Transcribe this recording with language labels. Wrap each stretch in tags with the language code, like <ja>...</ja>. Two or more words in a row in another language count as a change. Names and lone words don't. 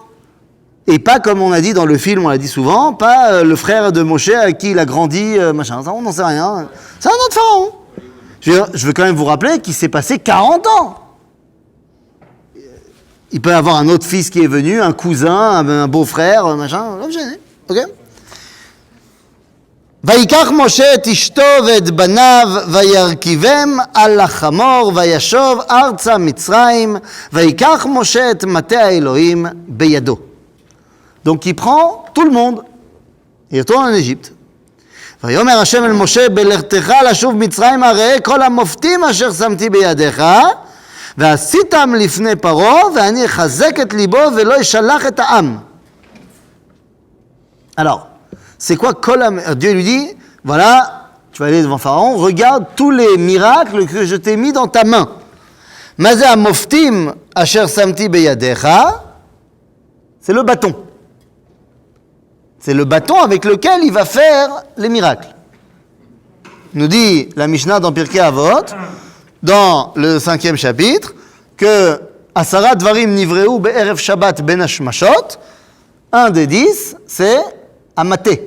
<fr>Et pas comme on a dit dans le film, on l'a dit souvent, pas le frère de Moshe avec qui il a grandi, machin, ça, on n'en sait rien. C'est un autre Pharaon. Je veux quand même vous rappeler qu'il s'est passé 40 ans. Il peut y avoir un autre fils qui est venu, un cousin, un beau-frère, machin, ok?</fr> <he>ויקח משה את אשתו ואת בניו וירכיבם על החמור וישוב ארצה מצרים ויקח משה את מטה האלוהים בידו.</he> <fr>Donc il prend tout le monde et il retourne en Égypte.</fr> <he>ויאמר השם אל משה בלכתך לשוב מצרימה ראה כל המופתים אשר שמתי בידיך ועשיתם לפני פרעה ואני אחזק את ליבו ולא ישלח את העם.</he> <fr>Alors, c'est quoi Dieu lui dit, voilà, tu vas aller devant Pharaon, regarde tous les miracles que je t'ai mis dans ta main.</fr> <he>מה זה המופתים אשר שמתי בידך,</he> <fr>c'est le bâton. C'est le bâton avec lequel il va faire les miracles. Nous dit la Mishnah dans Pirkei Avot, dans le 5e chapitre, que</fr> <he>עשרה דברים נבראו בערב שבת בין השמשות,</he> <fr>un des 10, c'est Amaté.</fr>